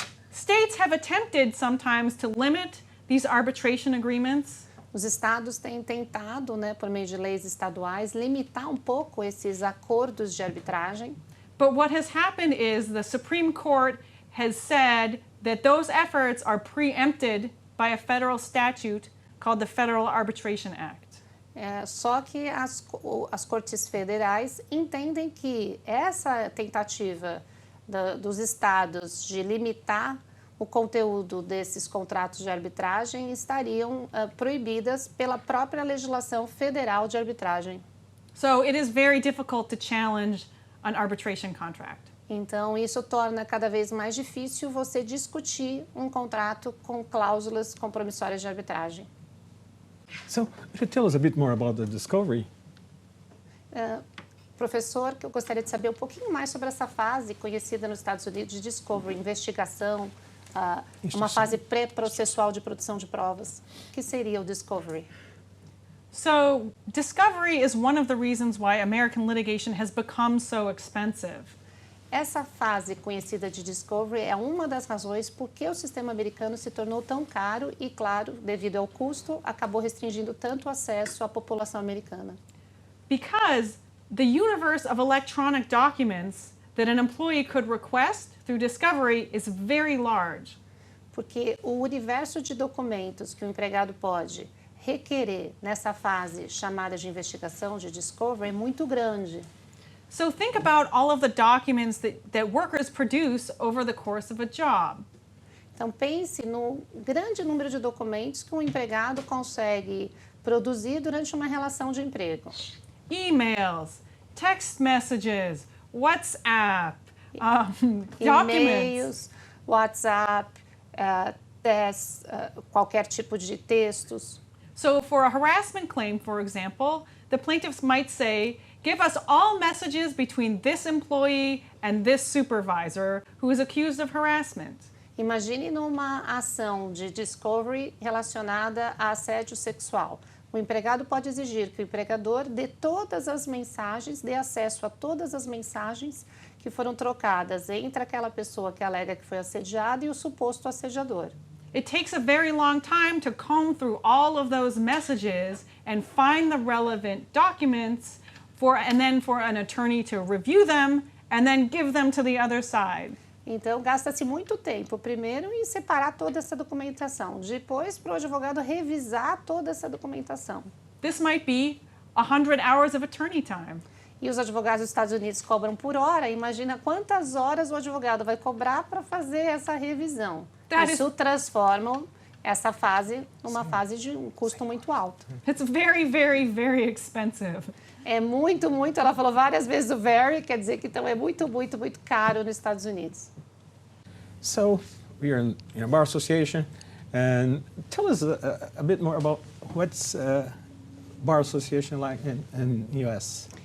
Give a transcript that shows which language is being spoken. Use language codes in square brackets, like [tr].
[en] States have attempted sometimes to limit these arbitration agreements. [pt] Os estados têm tentado, né, por meio de leis estaduais, limitar um pouco esses acordos de arbitragem. [en] But what has happened is the Supreme Court has said that those efforts are preempted by a federal statute called the Federal Arbitration Act. [pt] Só que as cortes federais entendem que essa tentativa dos estados de limitar o conteúdo desses contratos de arbitragem estariam proibidas pela própria legislação federal de arbitragem. [en] So it is very difficult to challenge an arbitration contract. [pt] Então, isso torna cada vez mais difícil você discutir um contrato com cláusulas compromissórias de arbitragem. [en] So, could you tell us a bit more about the discovery? [pt] Professor, que eu gostaria de saber um pouquinho mais sobre essa fase conhecida nos Estados Unidos de discovery, investigação, uma fase pré-processual de produção de provas. O que seria o discovery? [en] So discovery is one of the reasons why American litigation has become so expensive. [pt] Essa fase conhecida de discovery é uma das razões por que o sistema americano se tornou tão caro e, claro, devido ao custo, acabou restringindo tanto o acesso à população americana. [en] Because the universe of electronic documents that an employee could request through discovery is very large. [pt] Porque o universo de documentos que o empregado pode requerer nessa fase chamada de investigação, de discovery, é muito grande. [en] So think about all of the documents that workers produce over the course of a job. [pt] Então pense no grande número de documentos que um empregado consegue produzir durante uma relação de emprego. [en] Emails, text messages, WhatsApp, documents. [pt] E-mails, WhatsApp, tests, qualquer tipo de textos. [en] So for a harassment claim, for example, the plaintiffs might say, give us all messages between this employee and this supervisor who is accused of harassment. [pt] Imagine numa ação de discovery relacionada a assédio sexual. O empregado pode exigir que o empregador dê todas as mensagens, dê acesso a todas as mensagens que foram trocadas entre aquela pessoa que alega que foi assediada e o suposto assediador. [en] It takes a very long time to comb through all of those messages and find the relevant documents and then for an attorney to review them and then give them to the other side. [pt] Então, gasta-se muito tempo, primeiro, em separar toda essa documentação, depois para o advogado revisar toda essa documentação. [en] This might be 100 hours of attorney time. [pt] E os advogados dos Estados Unidos cobram por hora, imagina quantas horas o advogado vai cobrar para fazer essa revisão. Isso transforma essa fase numa fase de um custo muito alto. [en] It's very, very, very expensive. [pt] É muito, muito, ela falou várias vezes o very, quer dizer que então é muito, muito, muito caro nos Estados Unidos. [en] So we are in a bar association, and tell us a bit more about what's bar association like in US.